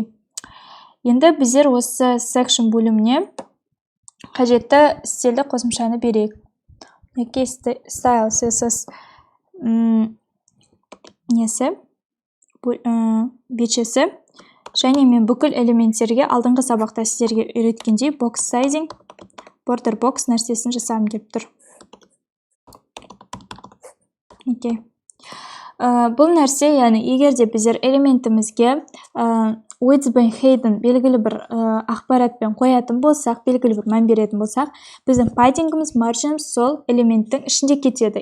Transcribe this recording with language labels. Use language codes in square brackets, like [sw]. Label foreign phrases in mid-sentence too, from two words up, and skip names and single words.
[kk] Енді біздер осы section бөліміне қажетті стильді қосымшаны берейік. [en] Style CSS [kk] бетшесі. Және мен бүкіл элементтерге алдыңғы сабақта сіздерге үйреткендей [en] box sizing, border box [kk] нәрсесін жасамын деп тұр. Бұл нәрсе, яғни егер де біздер элементімізге width бен height-ін белгілі бір ақпаратпен қоятын болсақ, белгілі бір мән беретін болсақ, біздің paddingіміз, маржиніміз сол элементтің ішінде кетеді.